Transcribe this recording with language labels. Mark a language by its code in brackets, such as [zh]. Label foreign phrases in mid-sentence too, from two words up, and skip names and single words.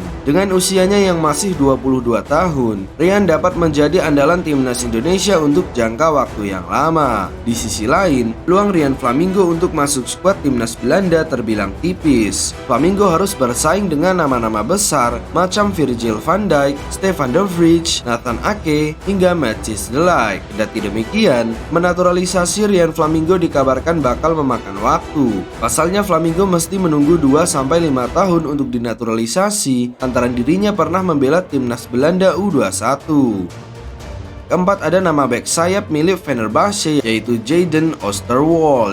[id] Dengan usianya yang masih 22 tahun, Ryan dapat menjadi andalan timnas Indonesia untuk jangka waktu yang lama. Di sisi lain, peluang Ryan Flamingo untuk masuk skuad timnas Belanda terbilang tipis. Flamingo harus bersaing dengan nama-nama besar macam Virgil van Dijk, Stefan de Vrij, Nathan Ake, hingga Matthijs de Ligt. Kendati demikian, menaturalisasi Ryan Flamingo dikabarkan bakal memakan waktu. Pasalnya Flamingo mesti menunggu 2-5 tahun untuk dinaturalisasi antara dirinya pernah membela timnas Belanda U21. Keempat ada nama bek sayap milik Fenerbahce yaitu Jayden Oosterwolde.